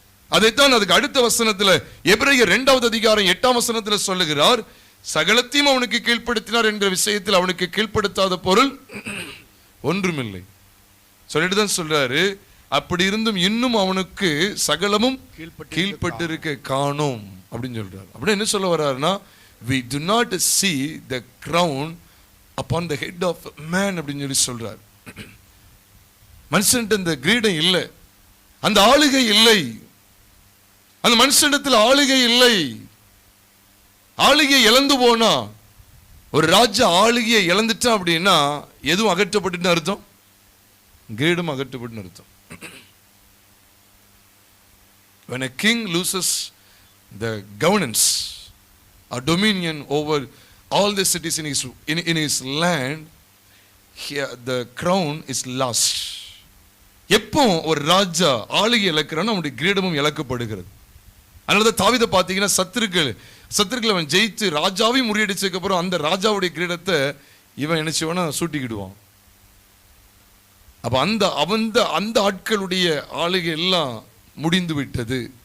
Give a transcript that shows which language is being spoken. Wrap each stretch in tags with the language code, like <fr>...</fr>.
<ta>அதைத்தான் அதுக்கு அடுத்த வசனத்துல எபிரேயர் 2வது அதிகாரம் 8ஆம் வசனத்துல சொல்லுகிறார். சகலத்தையும் அவனுக்கு கீழ்ப்படுத்தினார் என்ற விஷயத்தில் அவனுக்கு கீழ்ப்படுத்தாத பொருள் ஒன்றுமில்லை சொல்லிட்டு தான் சொல்றாரு. அப்படி இருந்தும் இன்னும் அவனுக்கு சகலமும் கீழ்ப்பட்டிருக்க காணோம் அப்படின்னு சொல்றாரு. அப்படி என்ன சொல்ல வர்றாருன்னா,</ta> <en>we do not see the crown upon the head of man</en> <ta>அப்படின்னு சொல்லி சொல்றாரு. மனுஷன்ட்ட இந்த கிரீடம் இல்லை, அந்த ஆளுகை இல்லை, அந்த மனுஷனிடத்தில் ஆளுகை இல்லை. ஆளுகையை இழந்து போனா, ஒரு ராஜா ஆளுகையை இழந்துட்டான் அப்படின்னா எதுவும் அகற்றப்பட்டு அர்த்தம்? கிரீடம் அகற்றப்பட்டு அர்த்தம்.</ta> <en>When a king loses the governance or dominion over all the cities in his land, here the crown is lost.</en> <ta>எப்போ ஒரு ராஜா ஆளுகை இழக்கிறான்னு அவனுடைய கிரீடமும் இழக்கப்படுகிறது. அதனாலதான் தாவீதை பார்த்தீங்கன்னா சத்துருக்கள் அவன் ஜெயித்து ராஜாவையும் முறியடிச்சதுக்கு அப்புறம் அந்த ராஜாவுடைய கிரீடத்தை இவன் நினைச்சவனா சூட்டிக்கிடுவான். அப்ப அந்த ஆட்களுடைய ஆளுகை எல்லாம் முடிந்து விட்டது.</ta>